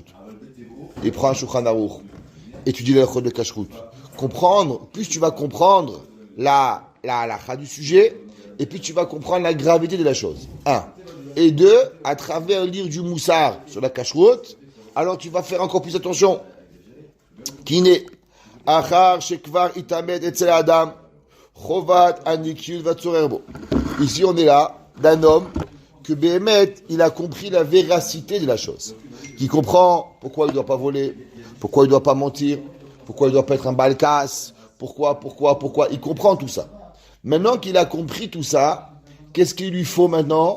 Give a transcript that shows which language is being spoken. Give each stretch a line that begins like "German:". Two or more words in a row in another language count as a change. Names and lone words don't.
French: Il prend un Shulchan Aruch, étudie la halachot de cacheroute. Plus tu vas comprendre la halakha du sujet, et puis tu vas comprendre la gravité de la chose. Un. Et deux, à travers lire du moussar sur la cacheroute, alors tu vas faire encore plus attention. Kiné,
Hebrew: אחר שכבר נתאמת אצל האדם חובת הנקיות וצורך בו.
French: Ici, on est là d'un homme que Béhémet, il a compris la véracité de la chose. Qui comprend pourquoi il ne doit pas voler, pourquoi il ne doit pas mentir, pourquoi il ne doit pas être un balkas, pourquoi. Il comprend tout ça. Maintenant qu'il a compris tout ça, qu'est-ce qu'il lui faut maintenant?